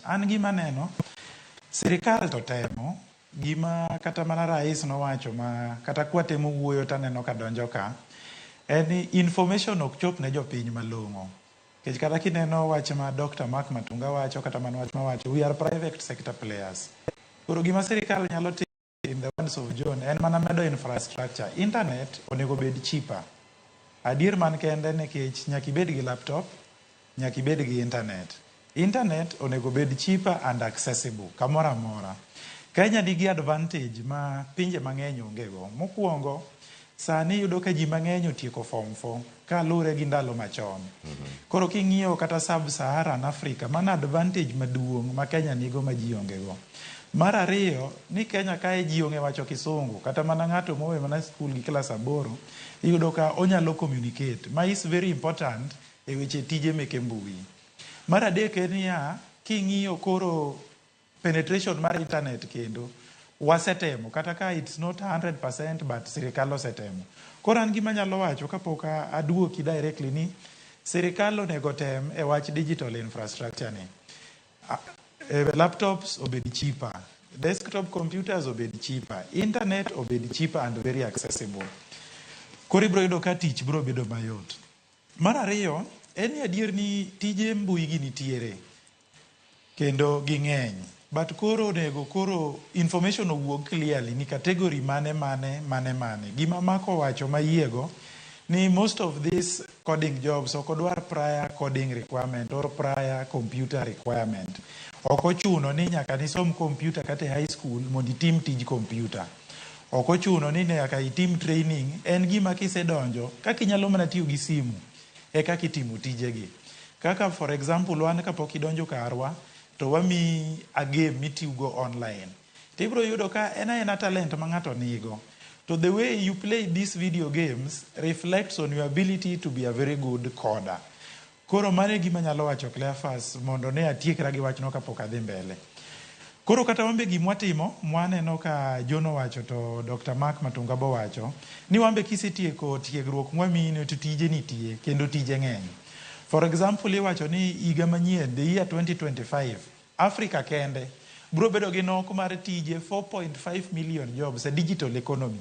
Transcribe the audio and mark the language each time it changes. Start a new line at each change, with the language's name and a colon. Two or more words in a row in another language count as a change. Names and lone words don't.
Luo (Kenya and Tanzania): An gima neno sirikal to temo gima kata mana rais nowacho ma kata kwatemo wuoyo taneno ka donjo ka en information ok chop ne jopiny malong'o. Nikech kata kineno wach ma Dr. Mark Matunga wacho kata mana wach ma wacho
English: we are private sector players.
Luo (Kenya and Tanzania): Koro gima sirikal nyalo timo
English: in the words of John
Luo (Kenya and Tanzania): en mana medo infrastructure. Internet onego bed cheaper. Adier man kende nikech nyaka ibed gi laptop, nyaka ibed gi internet. Internet onego bed
English: cheaper and accessible
Luo (Kenya and Tanzania): kamora mora. Kenya nigi advantage ma pinje mang'eny ongego. Mokwongo, sani yudo ka ji mang'eny otieko form 4 kalure gi ndalo machon. Koro king'iyo kata sub-Saharan Africa, mana advantage maduong' ma Kenya nigo ma ji ongego. Mar ariyo, ni Kenya kae ji onge wacho kisungu, kata mana ng'ato mowe mana skul gi klas 8, iyudo ka onyalo communicate. Ma
English: is very important
Luo (Kenya and Tanzania): e weche tije meke mbui. Mar adek en niya, king'iyo koro penetration mar internet kendo, wasetemo, kata ka
English: it's not 100% but
Luo (Kenya and Tanzania): sirikal osetemo. Koro an gima nyalo wacho kapok aduoki directly ni, sirikal onego tem e wach
English: digital infrastructure
Luo (Kenya and Tanzania): ni.
English: Laptops obed cheaper, desktop computers obed cheaper, internet obed cheaper and very accessible.
Luo (Kenya and Tanzania): Koro ibro yudo ka tich bro bedo mayot. Mar ariyo, en adier ni tije mbui gi nitiere kendo ging'eny, but koro onego koro information owuog clearly ni category mane. Gima mako wacho mayiego ni
English: most of these coding jobs
Luo (Kenya and Tanzania): ok odwar
English: prior coding requirement or prior computer requirement.
Luo (Kenya and Tanzania): Ok ochuno ni nyaka nisom computer kata high school mondo itim tij computer. Ok ochuno ni nyaka itim training. En gima kisedonjo kaka inyalo mana tiyo gi simu e kaka itimo tijegi. Kaka
English: for example
Luo (Kenya and Tanzania): wan kapok idonjo karwa to wami a game mitiugo online. Tibro yudo ka ena talent ma ng'ato nigo.
English: So the way you play these video games reflects on your ability to be a very good coder.
Luo (Kenya and Tanzania): Koro mane gima nyalo wacho Cleophas mondo ne atiekra gi wachno kapok adhi mbele. Koro kata wambe gimwatimo, mwaneno ka Jono wacho to Dr. Mark Matunga bo wacho, ni wambe kisetieko tiegruok mwamini to tije nitie, kendo tije ng'eny.
English: For example,
Luo (Kenya and Tanzania): iwacho ni higa manyien,
English: the year 2025,
Luo (Kenya and Tanzania): Africa kende, bro bedo gi nok mar tije
English: 4.5 million jobs a digital economy.